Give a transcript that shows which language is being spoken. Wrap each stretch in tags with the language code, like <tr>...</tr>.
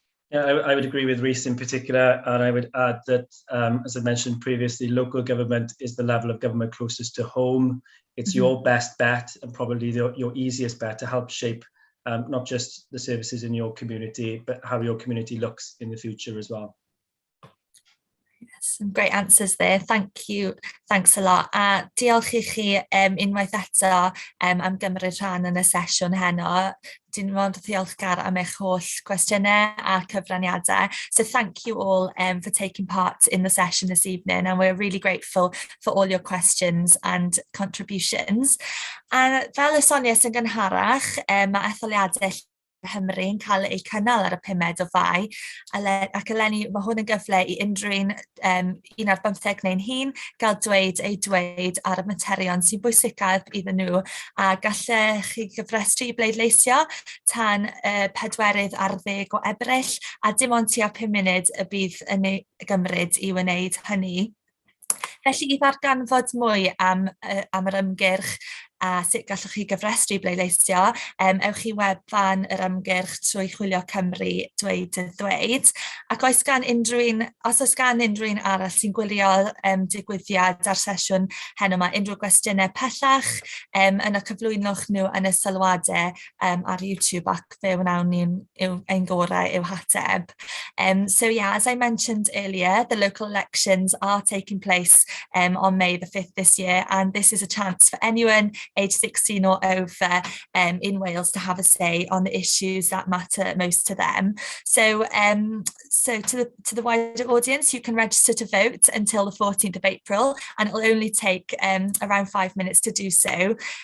<en>Yeah, I would agree with Rhys in particular, and I would add that, as I mentioned previously, local government is the level of government closest to home. It's your best bet and probably your easiest bet to help shape not just the services in your community, but how your community looks in the future as well. Some great answers there. Thank you. Thanks a lot.</en> <cy>A diolch I chi unwaith eto am gymryd rhan yn y sesiwn heno. Dwi'n mond ddiolchgar am eich holl cwestiynau a cyfraniadau.</cy> <en>So thank you all for taking part in the session this evening, and we're really grateful for all your questions and contributions.</en> <cy>A fel y soniais yn gynharach, mae etholiadau Hymru yn cael eu cynnal ar y 5 o Fai, ac eleni mae hwn yn gyfle i unrhyw un ar 15 neu'n hyn gael dweud ar y materion sy'n bwysicaf iddyn nhw, a gallech chi gyfrestru i bleidleisio tan 4 ar 10 o Ebrill, a dim ond tua 5 munud y bydd yn gymryd i wneud hynny. Felly i ddarganfod mwy am yr ymgyrch a sut gallwch chi gyfrestru bleidleisio, ewch i wefan yr ymgyrch trwy Chwilio Cymru Dweud y Ddweud. Ac os oes gan unrhyw un arall sy'n gwylio digwyddiad ar sesiwn heno yma, unrhyw gwestiynau pellach, yna cyflwynwch nhw yn y sylwadau ar YouTube, ac fe wnawn ni'n ein gorau i'w hateb.</cy> <en>So yeah, as I mentioned earlier, the local elections are taking place on May the 5th this year, and this is a chance for anyone aged 16 or over in Wales to have a say on the issues that matter most to them. So, to the wider audience, you can register to vote until the 14th of April, and it'll only take around 5 minutes to do so.</en>